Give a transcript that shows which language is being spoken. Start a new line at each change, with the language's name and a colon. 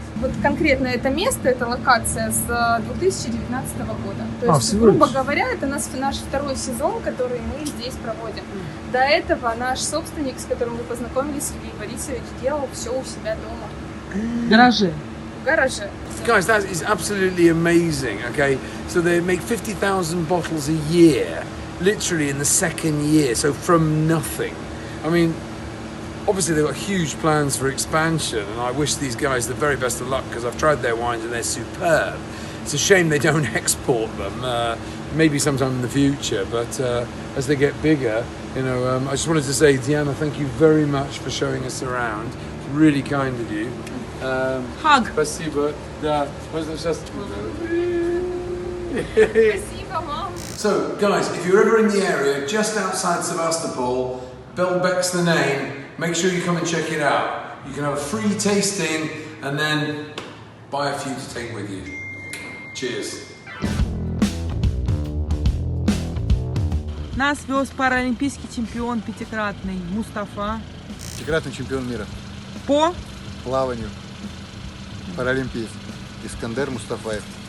Russian: Вот конкретно это место, эта локация с 2019 года. То есть, грубо говоря, это наш второй сезон, который мы здесь проводим. До этого наш собственник, с которым мы познакомились, Сергей Борисович, делал все у себя дома. В гараже. В гараже.
English: Guys, that is absolutely amazing, okay? So they make 50,000 bottles a year, literally in the second year, so from nothing. I mean, obviously they've got huge plans for expansion, and I wish these guys the very best of luck because I've tried their wines and they're superb. It's a shame they don't export them, maybe sometime in the future, but as they get bigger, you know, I just wanted to say, Diana, thank you very much for showing us around. It's really kind of you. Hug.
Russian: Спасибо. Да. Можно сейчас... Спасибо вам.
English: So, guys, if you're ever in the area, just outside Sevastopol, Belbek's the name, make sure you come and check it out. You can have a free tasting and then buy a few to take with you. Cheers.
Russian: Нас вез паралимпийский чемпион пятикратный Мустафа. Пятикратный чемпион мира По плаванию, паралимпиец Искандер Мустафаев.